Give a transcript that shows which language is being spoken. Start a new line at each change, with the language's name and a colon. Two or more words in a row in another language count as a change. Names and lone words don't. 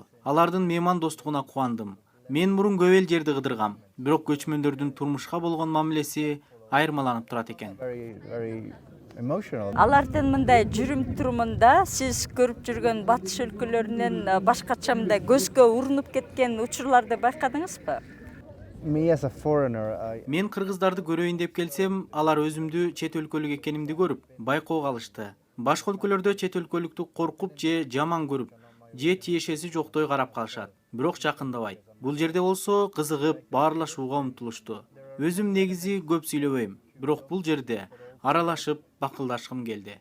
Kyrgyz: Алардын мейман достугуна кубандым. Мен мурун көп эл жерди кыдыргам, бирок көчмөндөрдүн турмушка болгон мамилеси айырмаланып турат экен. Алардын мындай жүрүм-турумунда сиз көрүп жүргөн батыш өлкөлөрүнөн башкача мындай көзгө урунуп кеткен учурларды байкадыңызбы?
English: Me as a foreigner,
Kyrgyz: Мен кыргыздарды көрөйүн деп келсем, алар өзүмдү чет өлкөлүк экенимди көрүп, байкоого алышты. Башка өлкөлөрдө чет өлкөлүктү коркуп же жаман көрүп, же тиешеси жоктой карап калышат, бирок жакындабайт. Бул жерде болсо кызыгып, баарлашууга умтулушту. Өзүм негизи көп сүйлөбөйм, бирок бул жерде аралашып, бакылдашкым келди.